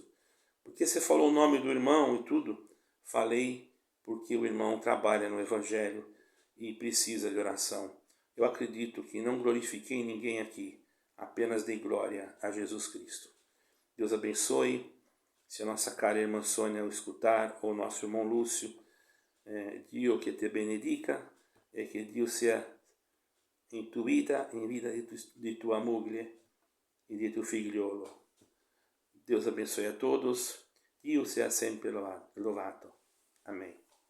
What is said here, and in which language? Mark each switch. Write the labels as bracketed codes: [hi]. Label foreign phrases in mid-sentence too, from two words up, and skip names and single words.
[pt] Porque você falou o nome do irmão e tudo? Falei porque o irmão trabalha no Evangelho e precisa de oração. Eu acredito que não glorifiquei ninguém aqui, apenas dei glória a Jesus Cristo. Deus abençoe. Se a nossa cara irmã Sônia o escutar, ou nosso irmão Lúcio, [it] Dio che te benedica e che Dio sia in tua vita, in vita di tua moglie e di tuo figliolo. [pt] Deus abençoe a todos. [it] Dio sia sempre lovato. Amém.